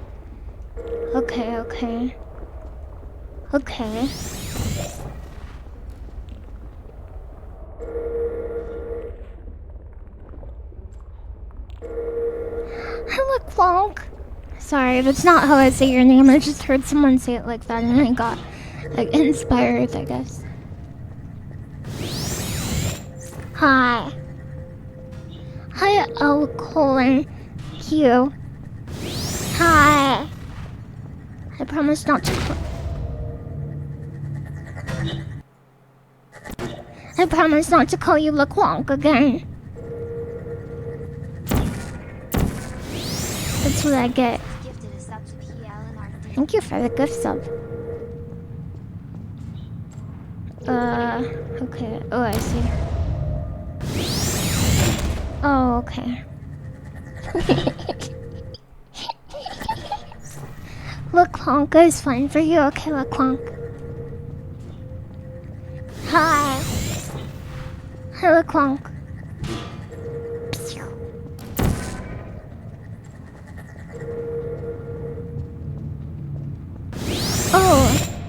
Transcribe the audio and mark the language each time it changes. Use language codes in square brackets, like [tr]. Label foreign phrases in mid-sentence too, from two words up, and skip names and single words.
[en] Hello, Clonk. Sorry, that's not how I say your name. I just heard someone say it like that and I got like inspired, I guess. Hi. Hi, L colon Q. Hi. I promise not to I promise not to call you LeQuonk again. That's what I get. Gifted a sub to PL and RD. Thank you for the gift sub. Okay. Oh, I see. Oh, okay. LeQuonk is fine for you. Okay, LeQuonk. Hi. Hi, LeQuonk. Oh.